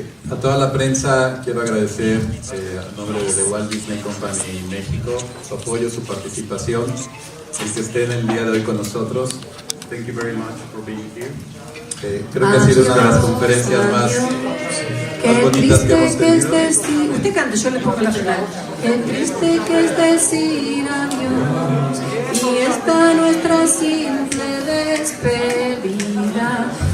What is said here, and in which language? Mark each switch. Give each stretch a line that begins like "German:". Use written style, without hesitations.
Spanish: A toda la prensa quiero agradecer a nombre de The Walt Disney Company México su apoyo, su participación, el que estén el día de hoy con nosotros.
English: Thank you very much for being here.
Spanish: Creo que ha sido una de las conferencias más bonitas que hemos tenido. Usted canta, yo le pongo la final. Qué triste que es decir adiós, y esta nuestra simple despedida.